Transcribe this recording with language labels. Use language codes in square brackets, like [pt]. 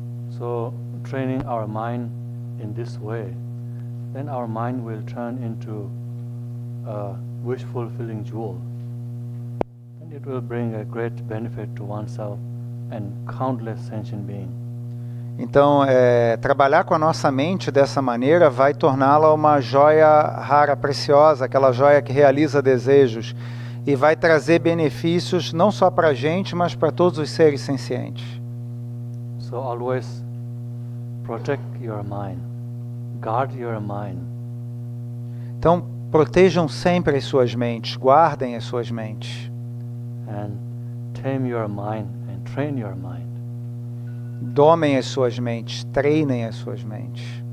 [en] So, training our mind in this way, then our mind will turn into a wish-fulfilling jewel. And it will bring a great benefit to oneself and countless sentient beings. [pt] Então, trabalhar com a nossa mente dessa maneira vai torná-la uma joia rara, preciosa, aquela joia que realiza desejos e vai trazer benefícios não só para a gente, mas para todos os seres sencientes. [en] So always protect your mind, guard your mind. [pt] Então, protejam sempre as suas mentes, guardem as suas mentes. [en] And tame your mind and train your mind. [pt] Domem as suas mentes, treinem as suas mentes.